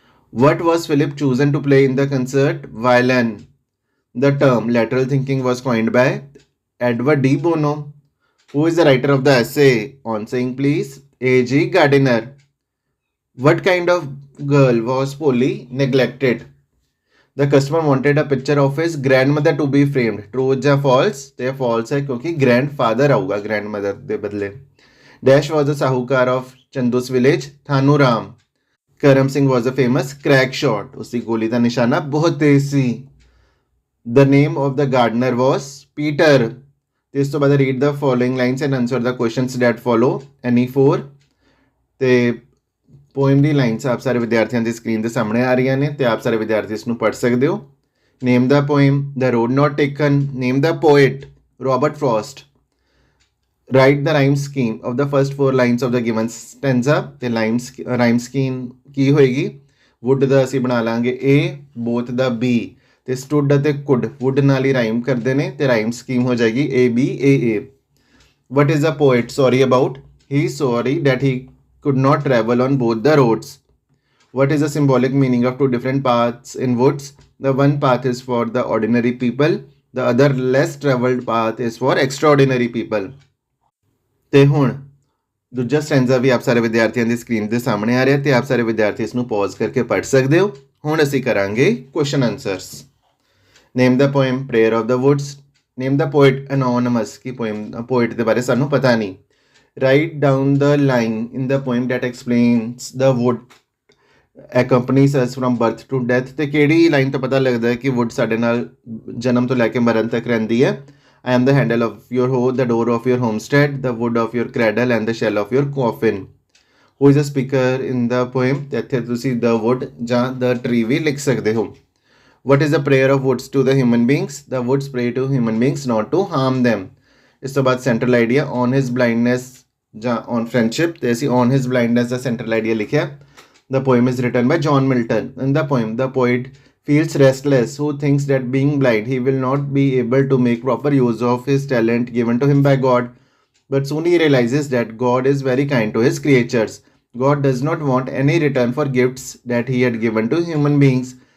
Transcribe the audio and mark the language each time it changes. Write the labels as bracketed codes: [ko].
[en] What was Philip chosen to play in the concert? Violin. The term lateral thinking was coined by Edward D. Bono. Who is the writer of the essay on saying please? A.G. Gardiner. What kind of girl was Polly neglected? The customer wanted a picture of his grandmother to be framed. True या false? [hi] तो false है क्योंकि grandfather आऊगा grandmother दे बदले. [en] Dash was the sahukar of Chandu's village. [hi] थानू राम. [en] Karam Singh was a famous crack shot. [hi] उसकी गोली का निशाना बहुत तेज सी. [en] The name of the gardener was Peter. [pa] ਇਸ ਤੋਂ ਬਾਅਦ [en] read the following lines and answer the questions that follow. Any four. [pa] ਤੇ ਪੋਇਮ ਦੀ ਲਾਈਨਸ ਆਪ ਸਾਰੇ ਵਿਦਿਆਰਥੀਆਂ ਦੀ ਸਕਰੀਨ ਦੇ ਸਾਹਮਣੇ ਆ ਰਹੀਆਂ ਨੇ ਤੇ ਆਪ ਸਾਰੇ ਵਿਦਿਆਰਥੀ ਇਸ ਨੂੰ ਪੜ੍ਹ ਸਕਦੇ ਹੋ. [en] Name the poem the road not taken. Name the poet Robert Frost. Write the rhyme scheme of the first 4 lines of the given stanza. [pa] ਤੇ ਰਾਈਮ ਸਕੀਮ ਕੀ ਹੋਏਗੀ? ਵੁੱਡ ਦਾ ਅਸੀਂ ਬਣਾ ਲਾਂਗੇ ਏ, ਬੋਥ ਦਾ ਬੀ ਤੇ ਸਟੁੱਡ ਅਤੇ ਕੁੱਡ ਵੁੱਡ ਨਾਲ ਹੀ ਰਾਈਮ ਕਰਦੇ ਨੇ ਤੇ ਰਾਈਮ ਸਕੀਮ ਹੋ ਜਾਏਗੀ A B A A. [en] What is a poet sorry about? He sorry that he could not travel on both the roads. What is the symbolic meaning of two different paths in woods? The one path is for the ordinary people, the other less traveled path is for extraordinary people. [pa] ਤੇ ਹੁਣ ਦੂਜਾ ਸਟੈਂਜ਼ਾ ਵੀ ਆਪ ਸਾਰੇ ਵਿਦਿਆਰਥੀਆਂ ਦੀ screen ਦੇ ਸਾਹਮਣੇ ਆ ਰਿਹਾ ਤੇ ਆਪ ਸਾਰੇ ਵਿਦਿਆਰਥੀ ਇਸ ਨੂੰ ਪੌਜ਼ ਕਰਕੇ ਪੜ੍ਹ ਸਕਦੇ ਹੋ. ਹੁਣ ਅਸੀਂ ਕਰਾਂਗੇ [en] Question answers. Name the poem prayer of the woods. Name the poet anonymous. [pa] Ki poet ਦੇ ਬਾਰੇ ਸਾਨੂੰ ਪਤਾ ਨਹੀਂ. [en] Write down the line in the poem that explains the wood accompanies us from birth to death. [pa] ਤੇ ਕਿਹੜੀ line ਤੋਂ ਪਤਾ ਲੱਗਦਾ ਹੈ ਕਿ ਵੁੱਡ ਸਾਡੇ ਨਾਲ ਜਨਮ ਤੋਂ ਲੈ ਕੇ ਮਰਨ ਤੱਕ ਰਹਿੰਦੀ ਹੈ? [en] I am the handle of your hoe, the door of your homestead, the wood of your cradle and the shell of your coffin. Who is the speaker in the poem? [pa] ਤੇ ਇੱਥੇ ਤੁਸੀਂ the wood ਜਾਂ the tree ਵੀ ਲਿਖ ਸਕਦੇ ਹੋ. [en] What is the prayer of woods to the human beings? The woods pray to human beings not to harm them. [pa] ਇਸ ਤੋਂ ਬਾਅਦ central idea on his blindness ਜਾਂ on friendship ਤੇ ਅਸੀਂ on his blindness ਦਾ central idea ਲਿਖਿਆ. [en] The poem is written by John Milton. In the poem, the poet feels restless, who thinks that being blind, he will not be able to make proper use of his talent given to him by God. But soon he realizes that God is very kind to his creatures. God does not want any return for gifts that he had given to human beings.